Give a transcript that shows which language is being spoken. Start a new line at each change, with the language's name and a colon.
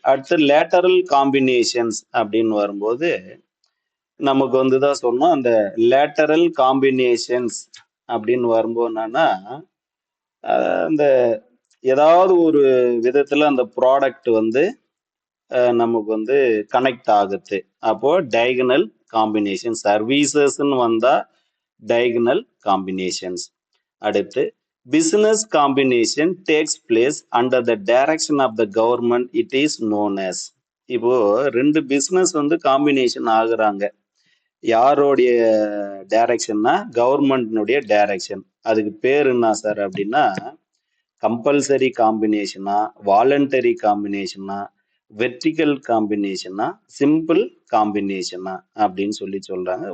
Tamil: அடுத்து lateral combinations அப்படின்னு வரும்போது நமக்கு வந்து தான் சொன்னோம் அந்த லேட்டரல் காம்பினேஷன்ஸ் அப்படின்னு வரும்போது என்னன்னா அந்த ஏதாவது ஒரு விதத்துல அந்த ப்ராடக்ட் வந்து நமக்கு வந்து கனெக்ட் ஆகுது, அப்போ டயகனல் காம்பினேஷன். சர்வீசஸ்ன்னு வந்தா டயகனல் காம்பினேஷன்ஸ்.
English: அடுத்து business combination takes place under the direction of the government, it is known as.
Tamil: இப்போ 2 பிசினஸ் வந்து காம்பினேஷன் ஆகுறாங்க, யாரோடைய டைரக்ஷன்னா கவர்மெண்ட்னுடைய டைரக்ஷன். அதுக்கு பேர் என்ன சார் அப்படின்னா கம்பல்சரி காம்பினேஷனா, வாலண்டரி காம்பினேஷனா, வெர்டிகல் காம்பினேஷனா, சிம்பிள் காம்பினேஷனா அப்படின்னு சொல்லி சொல்றாங்க.